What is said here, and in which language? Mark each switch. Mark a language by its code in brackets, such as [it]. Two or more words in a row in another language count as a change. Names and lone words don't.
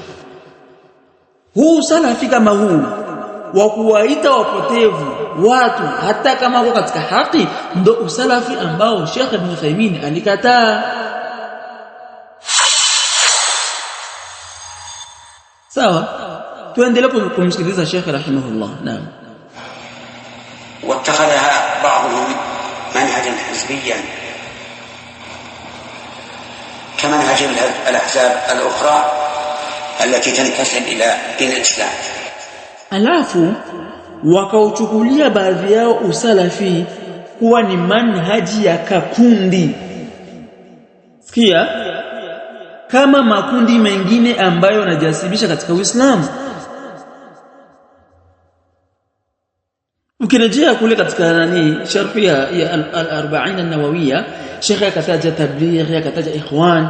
[sw] Huu salafi kama huu wa kuwaita wapotevu watu hata kama wako katika haki ndo usalafi ambao Sheikh Ibn Uthaymeen alikataa. Sawa, tuendelee kumsikiliza Sheikh rahimahullah. Naam. [ar] واتخذها بعضهم منهجا حزبيا كمنهج الأحزاب الأخرى التي تنتسب إلى دين الإسلام. [sw] Alafu wakauchukulia baadhi yao usalafi kuwa ni manhaji ya kakundi. Sikia, kama makundi mengine ambayo yanajasibisha katika Uislamu. Ukirejea kule katika sharh ya al-40 an-nawawiyya, Sheikh akataja tabligh, akataja ikhwan.